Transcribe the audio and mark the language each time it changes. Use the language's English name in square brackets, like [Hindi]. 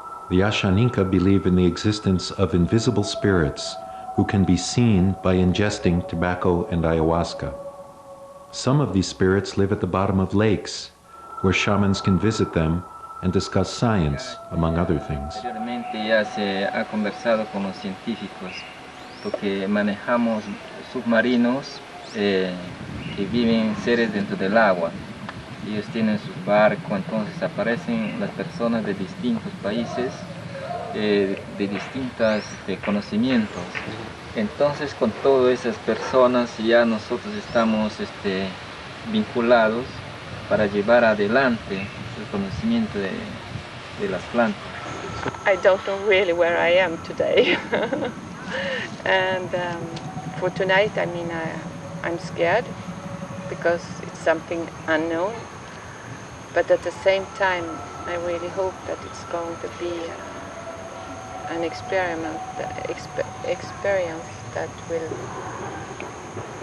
[English] The Ashaninka believe in the existence of invisible spirits who can be seen by ingesting tobacco and ayahuasca. Some of these spirits live at the bottom of lakes, where shamans can visit them and discuss science, among other things. [Spanish] Anteriormente ya se ha conversado con los científicos, porque manejamos submarinos que viven seres dentro del agua. Ellos tienen sus barcos, entonces aparecen las personas de distintos países, de distintos conocimientos. Entonces con todas esas personas ya nosotros estamos vinculados para llevar adelante el conocimiento de las plantas. [English] I don't know really where I am today. And for tonight, I mean, I'm scared because it's something unknown. But at the same time, I really hope that it's going to be an experience that will